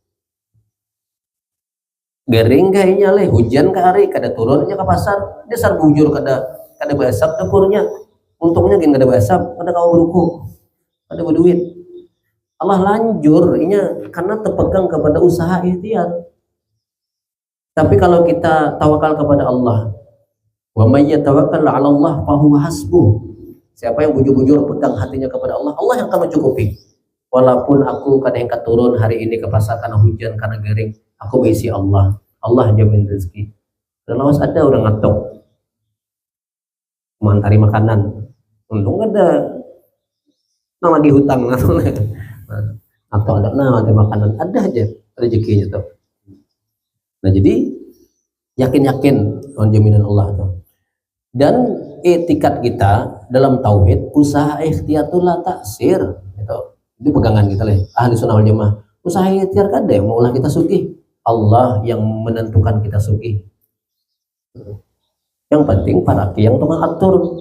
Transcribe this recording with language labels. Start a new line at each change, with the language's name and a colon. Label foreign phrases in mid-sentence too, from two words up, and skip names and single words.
Banjar: Garing kayaknya leh, hujan ke hari kada turunnya ke pasar, dasar bujur kada basap dapurnya. Untungnya kan kada basap, kada kau berukuk, kada berduit. Allah lanjur, ini karena terpegang kepada usaha ikhtiar. Tapi kalau kita tawakal kepada Allah,
Arabic: ومن يتوكل على الله فهو حسبه.
Banjar: Siapa yang bujur-bujur pegang hatinya kepada Allah, Allah yang akan mencukupi. Walaupun aku kadang turun hari ini ke pasar karena hujan, karena garing, aku berisi Allah. Allah jamin rezeki. Dan lawas ada orang ngatok. mengantari makanan. Untung ada nah lagi hutang atau ada mengantari makanan, ada aja rezekinya tuh. Nah jadi yakin-yakin on jaminan Allah tuh. Dan etikat kita dalam tauhid, usaha ikhtiar itu
Arabic: لا تأثير
Banjar: gitu. Itu pegangan kita lah ahli sunnah wal jamaah. Usaha ikhtiar kan deh maulah kita sugih, Allah yang menentukan kita sugih. Yang penting para yang tukang atur.